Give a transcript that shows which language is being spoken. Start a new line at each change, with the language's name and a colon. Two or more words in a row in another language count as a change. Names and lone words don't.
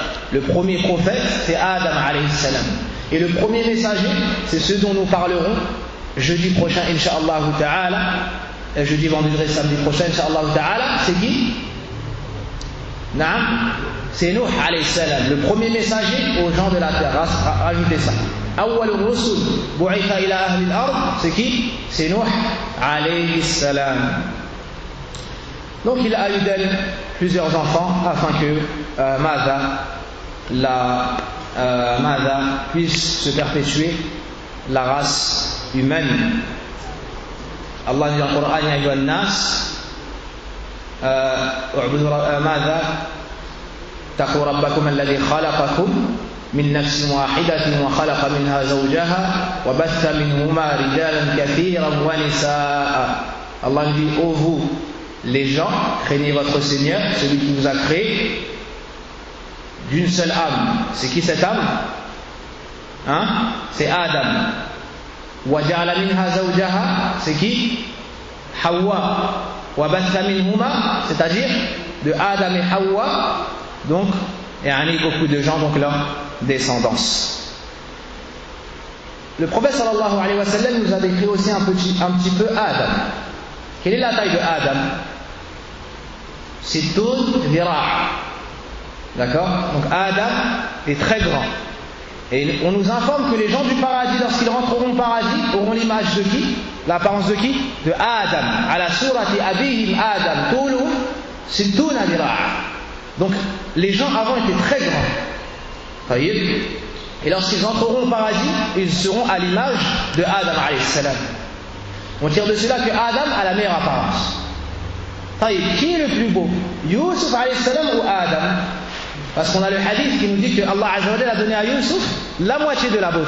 French: Le premier prophète, c'est Adam
Arabic: عليه السلام.
French: Et le premier messager, c'est ce dont nous parlerons jeudi prochain,
Arabic: إن شاء الله تعالى.
French: Jeudi, vendredi, samedi prochain,
Arabic: إن شاء الله تعالى.
French: C'est qui? Naam. C'est Nuh
Arabic: عليه السلام,
French: le premier messager aux gens de la terre. Rajoutez ça.
Arabic: أول الرسل بعث إلى أهل الأرض,
French: c'est qui? C'est Nuh
Arabic: عليه السلام.
French: Donc il a eu d'elle plusieurs enfants afin que Ma'za puisse se perpétuer la race humaine. Allah dit dans le Coran
Arabic: يا أيها الناس اعبدوا معزا اتقوا ربكم الذي خلقكم من نفس واحدة وخلق منها زوجها وبث منهما رجالا كثيرا ونساء.
French: Allah dit, ô vous les gens, craignez votre Seigneur, celui qui vous a créé d'une seule âme. C'est qui cette âme? C'est Adam.
Arabic: وَجَعَلَ مِنْهَا زَوْجَهَا,
French: c'est qui?
Arabic: Hawa. وَبَثَّ مِنْهُمَا,
French: c'est-à-dire de Adam et Hawa, donc beaucoup de gens, donc leur descendance. Le prophète
Arabic: صلى الله عليه وسلم
French: nous a décrit aussi un petit peu Adam. Quelle est la taille de Adam? C'est Toun Vira. D'accord? Donc Adam est très grand. Et on nous informe que les gens du paradis, lorsqu'ils rentreront au paradis, auront l'image de qui? L'apparence de qui? De Adam.
Arabic: على صورة أبيهم آدم. طوله ستون ذراعا.
French: Donc les gens avant étaient très grands. Et lorsqu'ils entreront au paradis, ils seront à l'image de Adam
Arabic: عليه السلام.
French: On tire de cela que Adam a la meilleure apparence. Qui est le plus beau? Yusuf
Arabic: عليه السلام
French: ou Adam? Parce qu'on a le hadith qui nous dit que Allah
Arabic: عز وجل
French: a donné à Yusuf la moitié de la beauté.